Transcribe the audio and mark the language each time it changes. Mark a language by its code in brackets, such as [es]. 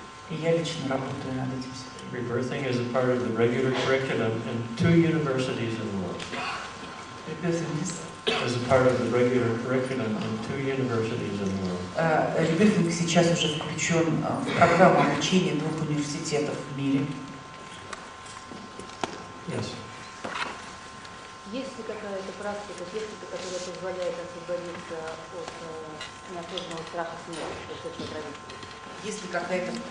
[ru] И я лично работаю над этим всем. [en] Rebirthing is a part of the regular curriculum in 2 universities in the world. As a part of the regular curriculum in 2 universities in the world. [ru] Ребёфинг сейчас уже включен в программу обучения 2 университетов в мире. [en] Yes. [ru] Есть ли какая-то практика, техника, которая позволяет освободиться от неосознанного страха смерти?